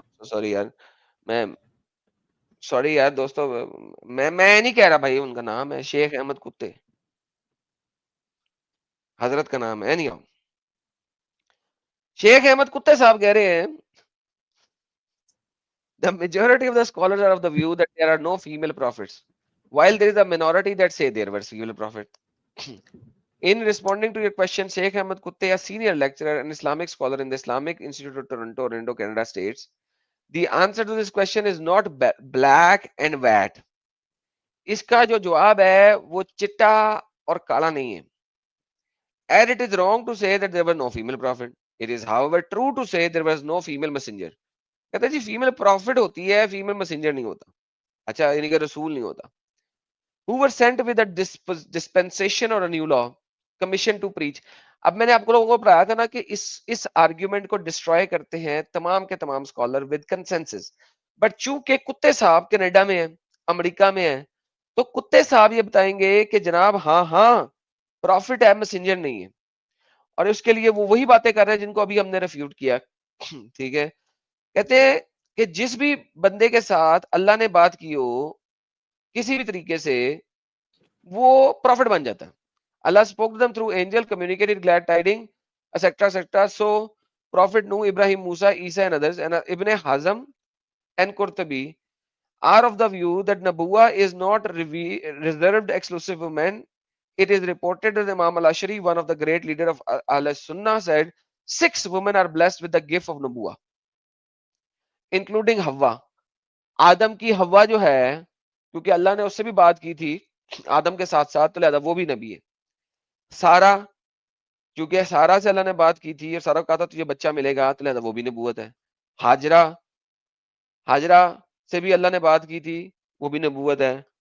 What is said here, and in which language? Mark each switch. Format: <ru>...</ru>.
<ur>Sorry یار, میں sorry یار دوستو, میں نہیں کہہ رہا بھائی ان کا نام ہے شیخ احمد کتے, حضرت کا نام ہے نہیں. شیخ احمد کتے صاحب کہہ رہے ہیں</ur> <en>the majority of the scholars are of the view that there are no female prophets, while there is a minority that say there were female prophets. In responding to your question, Sheikh Ahmed Kutte, a senior lecturer and Islamic scholar in the Islamic Institute of Toronto, Canada states, the answer to this question is not black and white.</en> <ur>اس کا جو جواب ہے وہ چٹا اور کالا نہیں ہے.</ur> <en>And it is wrong to say that there was no female prophet. It is however true to say there was no female messenger.</en> <ur>کہتا ہے جی فیمل پروفٹ ہوتی ہے, فیمل میسنجر نہیں ہوتا. اچھا یعنی کہ رسول نہیں ہوتا.</ur> <en>Who were sent with a dispensation or a new law commission to preach.</en> <ur>اب میں نے آپ کو لوگوں کو پڑھایا تھا نا کہ اس آرگیومنٹ کو ڈسٹروائے کرتے ہیں تمام کے تمام اسکالر</ur> <en>with consensus,</en> <ur>بٹ چونکہ کتے صاحب کینیڈا میں ہیں, امریکہ میں ہیں, تو کتے صاحب یہ بتائیں گے کہ جناب ہاں پروفٹ ہے, میسنجر نہیں ہے. اور اس کے لیے وہ وہی باتیں کر رہے ہیں جن کو ابھی ہم نے ریفیوٹ کیا. ٹھیک ہے, کہتے ہیں کہ جس بھی بندے کے ساتھ اللہ نے بات کی ہو کسی بھی طریقے سے وہ پروفٹ بن جاتا ہے.</ur> <en>اللہ spoke to them through angel, communicated glad tidings, etc. etc. So Prophet Nuh, Ibrahim, Musa, Isa and others, and Ibn Hazm and Qurtubi are of the view that Nabuwa is not reserved exclusive for men. It is reported that Imam al-Ashari, one of the great leader of Ahl-Sunnah, said 6 women are blessed with the gift of Nabuwa, including Hawa.</en> <ur>آدم کی ہوا جو ہے, کیونکہ اللہ نے اس سے بھی بات کی تھی آدم کے ساتھ ساتھ, تو لہذا وہ بھی نبی ہے. سارا, کیونکہ سارا سے اللہ نے بات کی تھی اور سارا کہا تھا تجھے بچہ ملے گا, تو لہذا وہ بھی نبوت ہے. ہاجرہ سے بھی اللہ نے بات کی تھی, وہ بھی نبوت ہے.</ur>